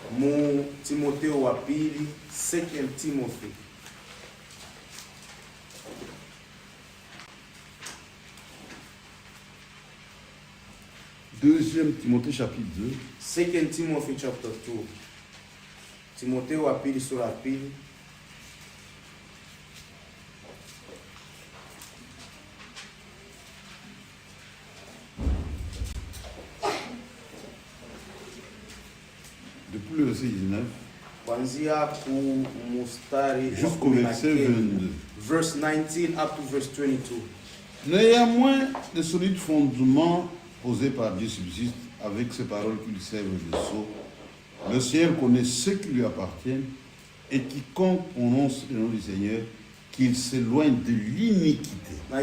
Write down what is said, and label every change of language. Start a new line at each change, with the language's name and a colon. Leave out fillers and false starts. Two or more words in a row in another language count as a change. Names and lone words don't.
French: Deuxième Timothée chapitre 2.
English: 2 Timothy chapter 2.
Swahili: Timothée wa pili sura ya pili.
French: Depuis le verset 19
Swahili: kuanzia ku mustari
French: jusqu'au verset 22.
English: Verse 19 up to verse 22.
French: Néanmoins, les solides fondements posés par Dieu subsistent avec ces paroles qui lui servent de sceau. Le Seigneur connaît ceux qui lui appartiennent et quiconque prononce le nom du Seigneur, qu'il s'éloigne de l'iniquité.